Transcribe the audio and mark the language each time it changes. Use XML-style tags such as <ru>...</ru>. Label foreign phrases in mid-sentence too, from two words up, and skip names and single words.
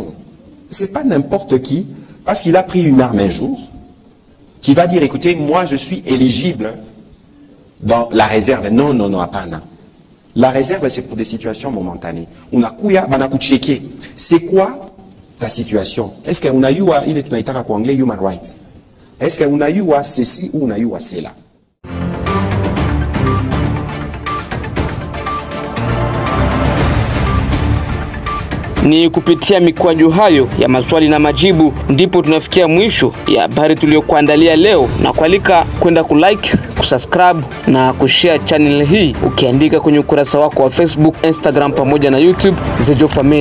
<fr>Ce n'est pas n'importe qui, parce qu'il a pris une arme un jour, qui va dire, écoutez, moi je suis éligible dans la réserve. Non, non, non, apana. La réserve, c'est pour des situations momentanées. On a kouya, banakou checker. C'est quoi ta situation? Est-ce qu'on a eu à, il est</fr> <sw>tunaitaka kwa anglais</sw> <en>human rights?</en> <fr>Est-ce qu'on a eu à ceci ou on a eu à cela?</fr> <sw>Ni kupitia mikwaju hayo ya maswali na majibu ndipo tunafikia mwisho ya habari tuliyokuandalia leo, na kualika kwenda kulike, kusubscribe na kushare channel hii ukiandika kwenye ukurasa wako wa Facebook, Instagram pamoja na YouTube Zejofa Media.</sw>